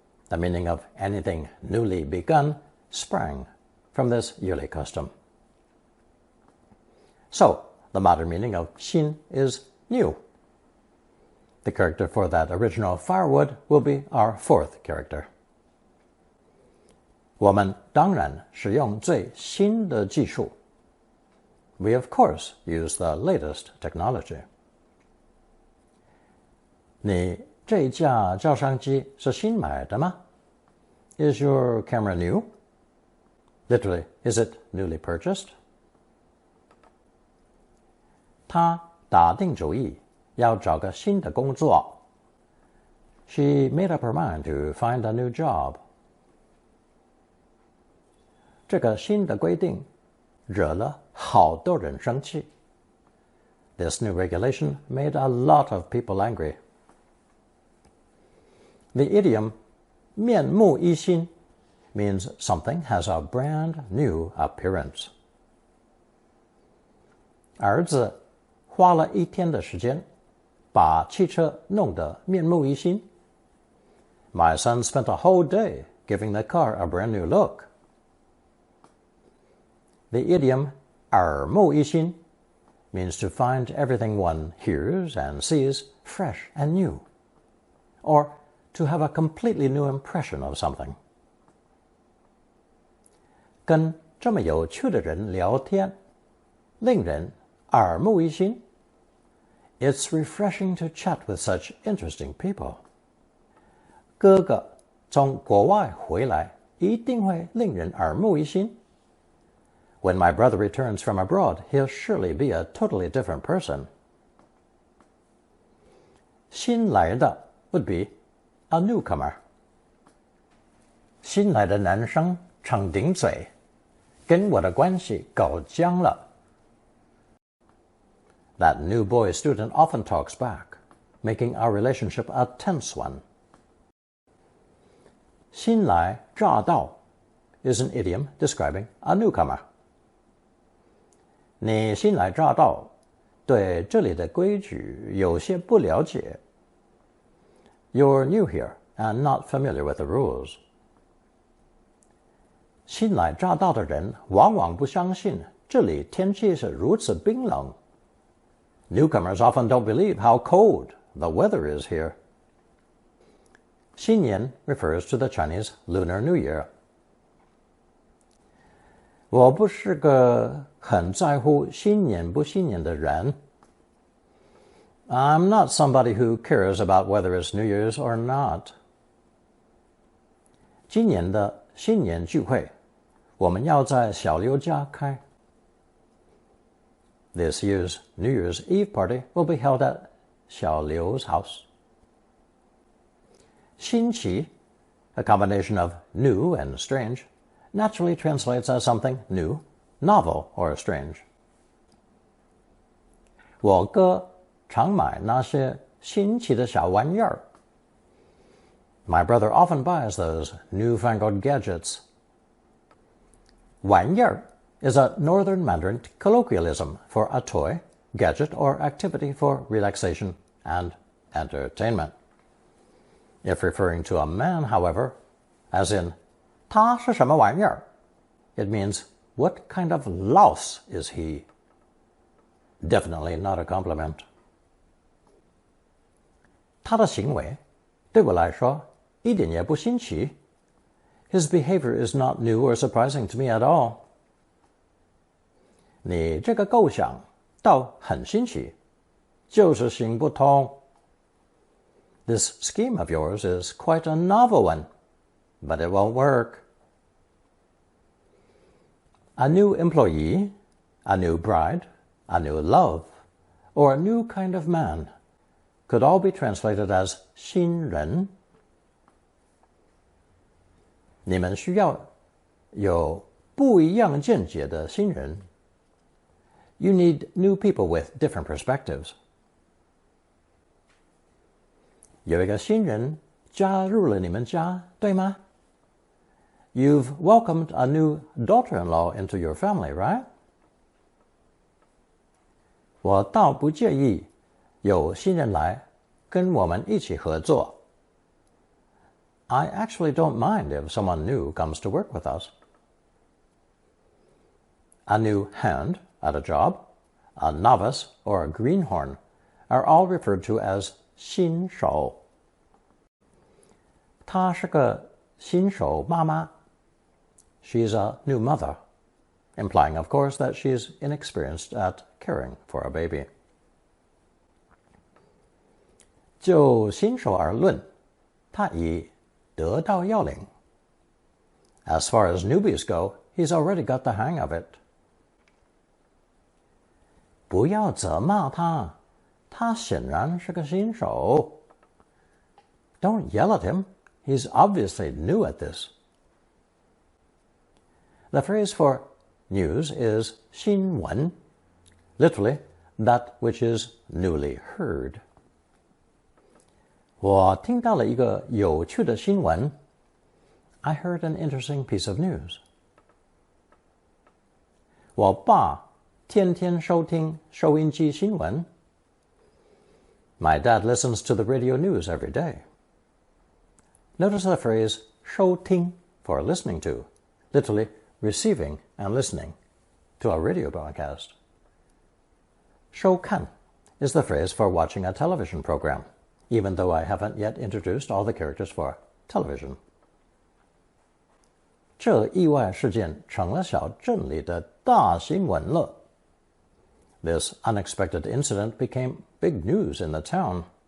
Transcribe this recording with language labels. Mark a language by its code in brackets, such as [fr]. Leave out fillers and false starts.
[en] The meaning of anything newly begun sprang from this yearly custom. So, the modern meaning of xin is new. The character for that original firewood will be our fourth character. [zh] 我们当然使用最新的技术. [en] We of course use the latest technology. [zh] 你这架照相机是新买的吗? [en] Is your camera new? Literally, is it newly purchased? [zh] 她打定主意要找个新的工作. [en] She made up her mind to find a new job. [zh] 这个新的规定惹了好多人生气. [en] This new regulation made a lot of people angry. The idiom 面目一新 means something has a brand new appearance. [zh] 儿子花了一天的时间把汽车弄得面目一新. [en] My son spent a whole day giving the car a brand new look. The idiom 耳目一新 means to find everything one hears and sees fresh and new, or to have a completely new impression of something. [zh] 跟这么有趣的人聊天，令人耳目一新. [en] It's refreshing to chat with such interesting people. [zh] 哥哥从国外回来，一定会令人耳目一新. [en] When my brother returns from abroad, he'll surely be a totally different person. 新来的 would be a newcomer. [zh] 新来的男生常顶嘴，跟我的关系搞僵了. [en] That new boy student often talks back, making our relationship a tense one. 新来乍到 is an idiom describing a newcomer. [zh] 你新来乍到，对这里的规矩有些不了解. [en] you're new here and not familiar with the rules. [zh] 新来乍到的人往往不相信这里天气是如此冰冷。 [en] Newcomers often don't believe how cold the weather is here. 新年 refers to the Chinese Lunar New Year. [zh] 我不是个很在乎新年不新年的人。 [en] I'm not somebody who cares about whether it's New Year's or not. [zh] 今年的新年聚会，我们要在小刘家开。 [en] This year's New Year's Eve party will be held at 小刘's house. 新奇, a combination of new and strange, naturally translates as something new, novel, or strange. [zh] 我哥常买那些新奇的小玩意儿。 [en] My brother often buys those newfangled gadgets. 玩意儿 is a Northern Mandarin colloquialism for a toy, gadget, or activity for relaxation and entertainment. If referring to a man, however, as in, [zh] 他是什么玩意儿? [en] It means, what kind of louse is he? Definitely not a compliment. [zh] 他的行为对我来说一点也不新奇。 [en] His behavior is not new or surprising to me at all. [zh] 你这个构想倒很新奇，就是行不通。 [en] This scheme of yours is quite a novel one, but it won't work. A new employee, a new bride, a new love, or a new kind of man could all be translated as 新人。 [zh] 你们需要有不一样见解的新人。 [en] You need new people with different perspectives. [zh] 有一个新人加入了你们家，对吗？ [en] You've welcomed a new daughter-in-law into your family, right? [zh] 我倒不介意有新人来跟我们一起合作。 [en] I actually don't mind if someone new comes to work with us. A new hand at a job, a novice, or a greenhorn are all referred to as 新手。 [zh] 她是个新手妈妈。 [en] She's a new mother, implying, of course, that she's inexperienced at caring for a baby. [zh] 就新手而论，他已得到要领。 [en] As far as newbies go, he's already got the hang of it. [zh] 不要责骂他，他显然是个新手。 [en] Don't yell at him. He's obviously new at this. The phrase for news is 新闻, literally, that which is newly heard. [zh] 我听到了一个有趣的新闻。 [en] I heard an interesting piece of news. [zh] 我爸天天收听收音机新闻。 [en] My dad listens to the radio news every day. Notice the phrase 收听 for listening to, literally receiving and listening to a radio broadcast. 收看 is the phrase for watching a television program, even though I haven't yet introduced all the characters for television. [zh] 这意外事件成了小镇里的大新闻了。 [en] This unexpected incident became big news in the town.